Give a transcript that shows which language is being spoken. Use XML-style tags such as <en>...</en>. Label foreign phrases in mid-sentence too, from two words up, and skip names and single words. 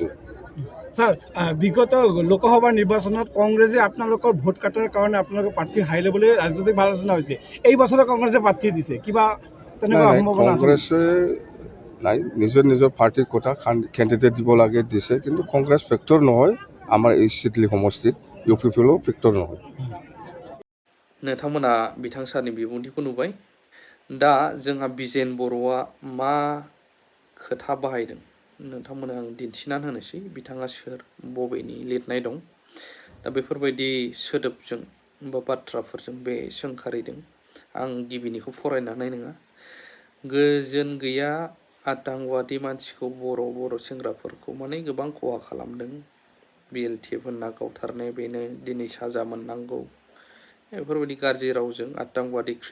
<as>স্যার বিগত লোকসভা নিৰ্বাচনত কংগ্ৰেছে আপোনালোকৰ ভোট কাটাৰ কাৰণে আপোনালোকৰ প্ৰাৰ্থী হাই ল'বলৈ ৰাজনৈতিক আলোচনা হৈছে এই বছৰ কংগ্ৰেছে প্ৰাৰ্থী দিছে কিবা তেনেকুৱা সম্ভাৱনা আছে কংগ্ৰেছে নাই নিজৰ পাৰ্টিৰ কথা কেণ্ডিডেট দিব লাগে দিছে কিন্তু কংগ্ৰেছ ফেক্টৰ নহয় আমাৰ এই চিডলি সমষ্টিত ইউপিপিএলও ফেক্টৰ নহয়</as> <brx>नोंथांमोना बिथां सारनि बिबुंथिखौ नुबाय दा जोंहा बिजेन बर'आ मा खोथा बाहायदों नोंथांमोना आं दिन्थिनानै होनोसै बिथाङा सोर बबेनि लिरनाय दं दा बेफोरबायदि सोदोबजों बा बाथ्राफोरजों बे सोंखारिदों आं गिबिनिखौ फरायनो हानाय नङा गोजोन गैया आतंकवादी मानसिखौ बर' सेंग्राफोरखौ माने गोबां खहा खालामदों BLTF होनना गावथारनाया बेनो दिनै साजा मोननांगौ बेफोरबायदि गाज्रि रावजों आतंकवादी</brx>